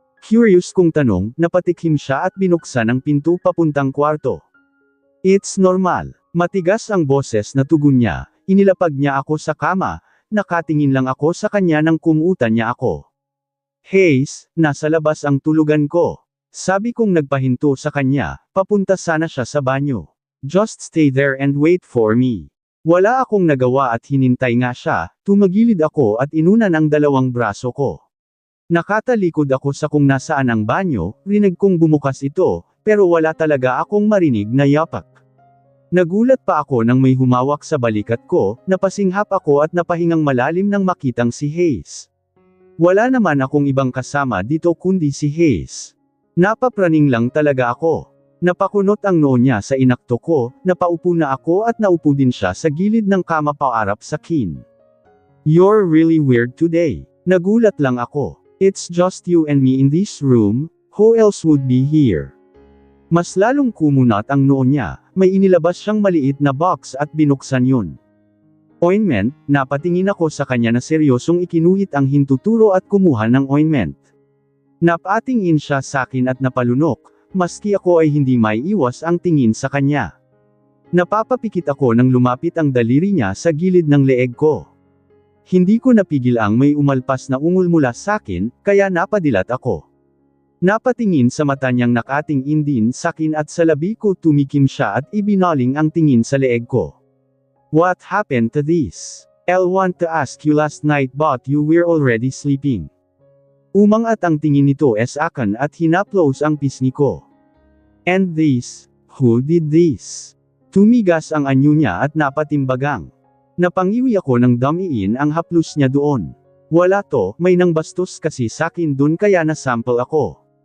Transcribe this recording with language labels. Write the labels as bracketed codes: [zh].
[tl] Curious kong tanong, napatikim siya at binuksan ang pinto papuntang kwarto. [en] It's normal. [tl] Matigas ang boses na tugon niya, inilapag niya ako sa kama, nakatingin lang ako sa kanya nang kumuutan niya ako. Hayes, nasa labas ang tulugan ko. Sabi kong nagpahinto sa kanya, papunta sana siya sa banyo. [en] Just stay there and wait for me. [tl] Wala akong nagawa at hinintay nga siya, tumagilid ako at inunan ang dalawang braso ko. Nakatalikod ako sa kung nasaan ang banyo, rinig kong bumukas ito, pero wala talaga akong marinig na yapak. Nagulat pa ako nang may humawak sa balikat ko, napasinghap ako at napahingang malalim nang makitang si Hayes. Wala naman akong ibang kasama dito kundi si Hayes. Napapraning lang talaga ako. Napakunot ang noo niya sa inakto ko, napaupo na ako at naupo din siya sa gilid ng kama paarap sa kin. [en] You're really weird today. [tl] Nagulat lang ako. [en] It's just you and me in this room, who else would be here? [tl] Mas lalong kumunat ang noo niya, may inilabas siyang maliit na box at binuksan yun. Ointment, napatingin ako sa kanya na seryosong ikinuhit ang hintuturo at kumuha ng ointment. Napatingin siya sakin at napalunok, maski ako ay hindi maiiwas ang tingin sa kanya. Napapapikit ako nang lumapit ang daliri niya sa gilid ng leeg ko. Hindi ko napigil ang may umalpas na ungol mula sakin, kaya napadilat ako. Napatingin sa mata niyang nakatingin sakin at sa labi ko tumikim siya at ibinaling ang tingin sa leeg ko. [en] What happened to this? I'll want to ask you last night but you were already sleeping. [tl] Umangat ang tingin nito sa akin at hinaplos ang pisngi ko. [en] And this? Who did this? [tl] Tumigas ang anyo niya at napatimbagang. Napangiwi ako ng damiin ang haplos niya doon. Wala to, may nang bastos kasi sakin dun kaya nasample ako.